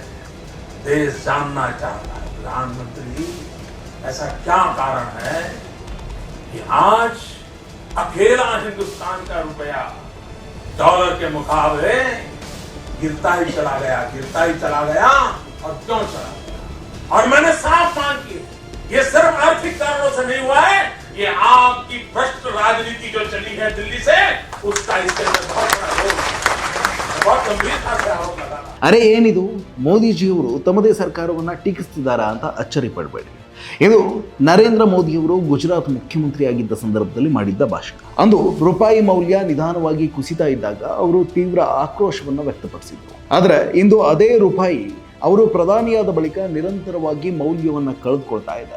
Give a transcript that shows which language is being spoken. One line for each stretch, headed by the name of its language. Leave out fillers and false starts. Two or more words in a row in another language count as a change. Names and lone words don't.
Hindi: देश जानना चाहता है प्रधानमंत्री जी, ऐसा क्या कारण है कि आज अकेला हिंदुस्तान का रुपया डॉलर के मुकाबले गिरता ही चला गया और क्यों चला गया. और मैंने साफ मांग की, ये सिर्फ आर्थिक कारणों से नहीं हुआ है, ये आपकी भ्रष्ट राजनीति जो चली है दिल्ली से, उसका इसके अंदर बहुत बड़ा रोल है. बहुत गंभीरता से आरोप लगा.
Kannada: ಅರೆ ಏನಿದು, ಮೋದಿಜಿಯವರು ತಮ್ಮದೇ ಸರ್ಕಾರವನ್ನು ಟೀಕಿಸ್ತಿದ್ದಾರಾ ಅಂತ ಅಚ್ಚರಿ ಪಡಬೇಡಿ. ಇದು ನರೇಂದ್ರ ಮೋದಿಯವರು ಗುಜರಾತ್ ಮುಖ್ಯಮಂತ್ರಿಯಾಗಿದ್ದ ಸಂದರ್ಭದಲ್ಲಿ ಮಾಡಿದ್ದ ಭಾಷಣ. ಅಂದು ರೂಪಾಯಿ ಮೌಲ್ಯ ನಿಧಾನವಾಗಿ ಕುಸಿತಾ ಇದ್ದಾಗ ಅವರು ತೀವ್ರ ಆಕ್ರೋಶವನ್ನು ವ್ಯಕ್ತಪಡಿಸಿದರು. ಆದರೆ ಇಂದು ಅದೇ ರೂಪಾಯಿ ಅವರು ಪ್ರಧಾನಿಯಾದ ಬಳಿಕ ನಿರಂತರವಾಗಿ ಮೌಲ್ಯವನ್ನು ಕಳೆದುಕೊಳ್ತಾ ಇದೆ.